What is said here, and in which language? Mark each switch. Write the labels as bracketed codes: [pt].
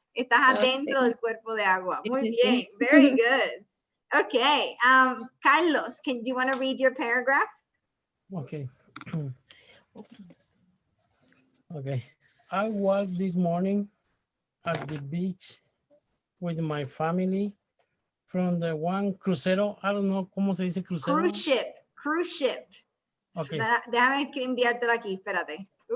[es] Estás adentro del cuerpo de agua. Muy bien, [en] very good. Okay, Carlos, do you want to read your paragraph? Okay. Okay. I walked this morning at the beach with my family from the one crucero. I don't know [es] cómo se dice crucero. [en] Cruise ship. Okay. [es] Déjame enviártelo aquí, espérate.